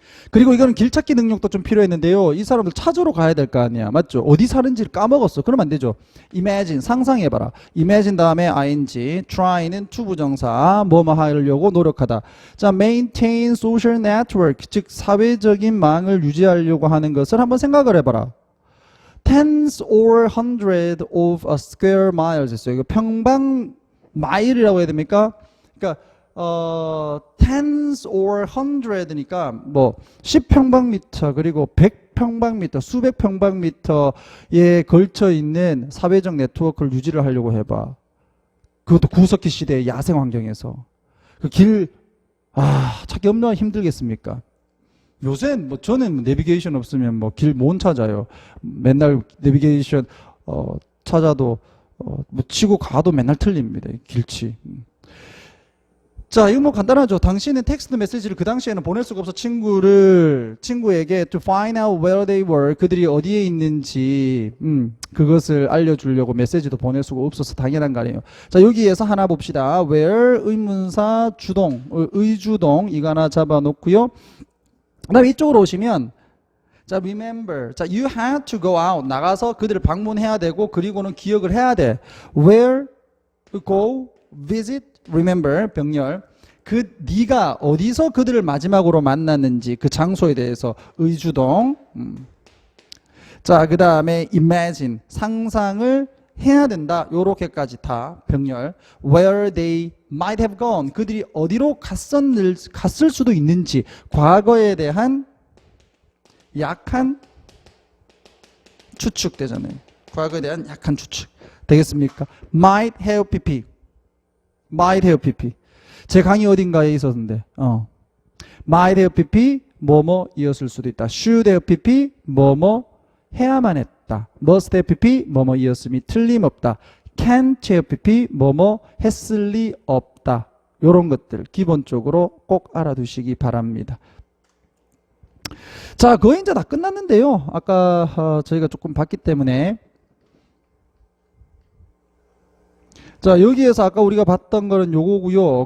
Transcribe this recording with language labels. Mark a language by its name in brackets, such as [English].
[Korean] 그리고 이거는 길찾기 능력도 좀 필요했는데요. 이 사람들 찾으러 가야 될 거 아니야. 맞죠? 어디 사는지를 까먹었어. 그러면 안 되죠. imagine, 상상해봐라. imagine 다음에 ing, try는 투부정사, 뭐뭐 하려고 노력하다. 자, [English] maintain social network, [Korean] 즉 사회적인 망을 유지하려고 하는 것을 한번 생각을 해봐라. [English] tens or hundred of a square miles [Korean] 했어요. 이거 평방 마일이라고 해야 됩니까? 그러니까 tens or hundred니까 뭐 10평방미터 그리고 100평방미터, 수백 평방미터에 걸쳐 있는 사회적 네트워크를 유지를 하려고 해봐. 그것도 구석기 시대의 야생 환경에서. 그 길, 찾기 얼마나 힘들겠습니까? 요새 뭐 저는 내비게이션 없으면 뭐 길 못 찾아요. 맨날 내비게이션 찾아도 뭐 치고 가도 맨날 틀립니다. 길치. 자, 이거 뭐 간단하죠. 당신은 텍스트 메시지를 그 당시에는 보낼 수가 없어. 친구에게 [English] to find out where they were, [Korean] 그들이 어디에 있는지 그것을 알려주려고 메시지도 보낼 수가 없어서 당연한 거 아니에요. 자, 여기에서 하나 봅시다. where 의문사 주동, 의주동 이거 하나 잡아놓고요. 그 다음에 이쪽으로 오시면 자, remember. [English] 자, you had to go out. [Korean] 나가서 그들을 방문해야 되고 그리고는 기억을 해야 돼. [English] where, go, visit, remember, 병렬. [Korean] 네가 어디서 그들을 마지막으로 만났는지 그 장소에 대해서 의주동. 자, 그 다음에 imagine, 상상을 해야 된다. 요렇게까지 다 병렬. [English] where they might have gone, [Korean] 그들이 어디로 갔을 수도 있는지 과거에 대한 약한 추측 되잖아요. 과거에 대한 약한 추측 되겠습니까? [English] might have pp, might have pp. [Korean] 제 강의 어딘가에 있었는데 [English] might have pp [Korean] 뭐뭐이었을 수도 있다. [English] should have pp [Korean] 뭐뭐 해야만 했다. [English] must have pp [Korean] 뭐뭐이었음이 틀림없다. can TFP 뭐뭐 했을 리 없다. 요런 것들 기본적으로 꼭 알아두시기 바랍니다. 자, 거의 이제 다 끝났는데요. 아까 저희가 조금 봤기 때문에 자, 여기에서 아까 우리가 봤던 거는 요거고요.